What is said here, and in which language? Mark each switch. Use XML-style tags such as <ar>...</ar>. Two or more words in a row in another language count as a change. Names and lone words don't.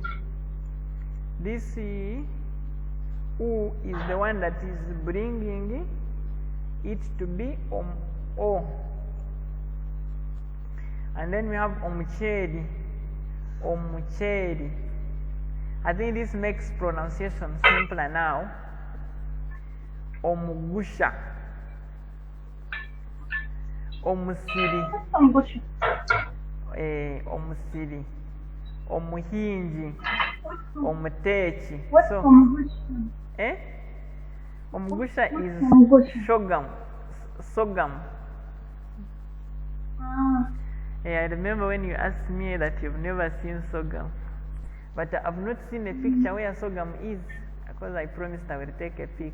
<en>This u is the one that is bringing it to be o. And then we have omucheri.</en> <nyn>Omucheri.</nyn> <en>I think this makes pronunciation simpler now.</en> <nyn>Omugusha. Omusiri. Omusiri. Omuhinji. Omutechi.</nyn> <en>What's So, omugusha? Omugusha is</en> <nyn>Omugusha.</nyn> <en>sorghum. Ah. I remember when you asked me that you've never seen sorghum, but I've not seen a picture where sorghum is, because I promised I will take a pic.</en>